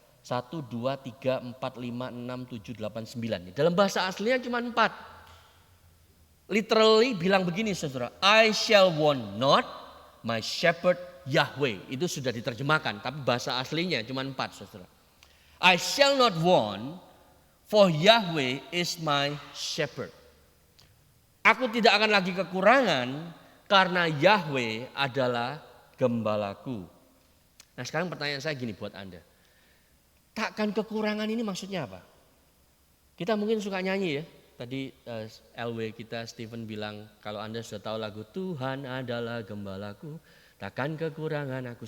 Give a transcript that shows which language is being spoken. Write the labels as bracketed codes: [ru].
[id] 1, 2, 3, 4, 5, 6, 7, 8, 9. Dalam bahasa aslinya cuma 4. Literally bilang begini saudara, [en] I shall want not, my shepherd Yahweh. [id] Itu sudah diterjemahkan, tapi bahasa aslinya cuma 4 saudara. [en] I shall not want, for Yahweh is my shepherd. [id] Aku tidak akan lagi kekurangan karena Yahweh adalah gembalaku. Nah sekarang pertanyaan saya gini buat Anda. Takkan kekurangan ini maksudnya apa? Kita mungkin suka nyanyi ya. Tadi LW kita Stephen bilang kalau Anda sudah tahu lagu Tuhan adalah gembalaku, takkan kekurangan aku.